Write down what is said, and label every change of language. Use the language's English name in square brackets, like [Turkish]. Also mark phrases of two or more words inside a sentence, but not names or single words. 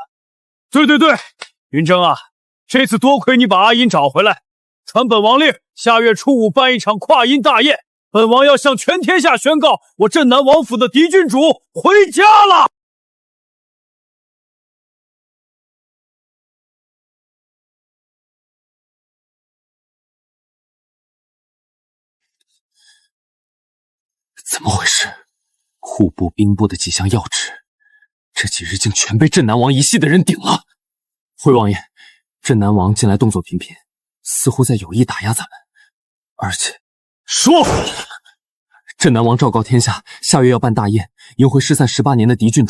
[Chinese] 對，雲崢啊，這次多虧你把阿英找回來，傳本王令，下月初5辦一場跨陰大宴，本王要向全天下宣告，我鎮南王府的嫡郡主回家了。怎麼回事？戶部、兵部的幾項要職，這幾日竟全被鎮南王一系的人頂了。回王爺，鎮南王近來動作頻頻，似乎在有意打壓咱們。而且，說，鎮南王昭告天下，下月要辦大宴，迎回失散18年的嫡郡主。